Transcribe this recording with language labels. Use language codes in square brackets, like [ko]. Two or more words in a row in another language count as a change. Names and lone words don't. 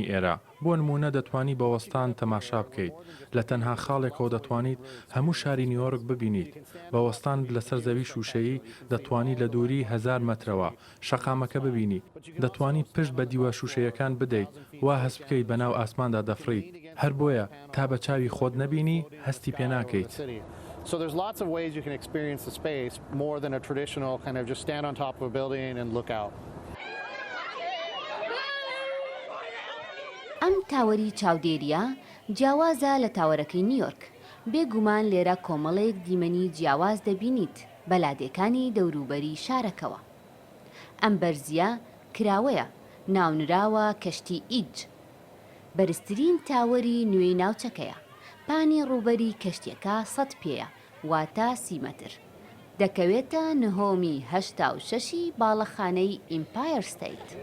[ckb] ئێرە بۆ نمونە دەتوانی بە وەستان تەماشا بکەیت لە تەنها خاڵێکەوە دەتوانیت هەموو شاری نیویۆرک ببینیت بە وەستان لەسەر زەوی شوشەیی دەتوانیت لە دووری 1000 مترەوە شەقامەکە ببینیت دەتوانیت پشت بە دیوە شوشەیەکان بدەیت وا هەست بکەیت بەناو ئاسماندا دەفڕیت هەر بۆیە تا بە چاوی خۆت نەبینی هەستی پێ ناکەیت. [en] So there's lots of ways you can experience the space more than a traditional kind of just stand on top of a building and look out. [ckb] ئەم تاوەری چاودێریە جیاوازە لە تاوەرەکەی نیویۆرک بێگومان لێرە کۆمەڵەیەک دیمەنی جیاواز دەبینیت بەلادەکانی دەوروبەری شارەکەوە. ئەم بەرزیە کراوەیە ناونراوە کەشتی ئیج بەرزترین تاوەری نوێی ناوچەکەیە پانی ڕووبەری کەشتیەکە 100 پێیە واتە 30 متر دەکەوێتە نهۆمی 86 باڵەخانەی ئیمپایر ستەیت.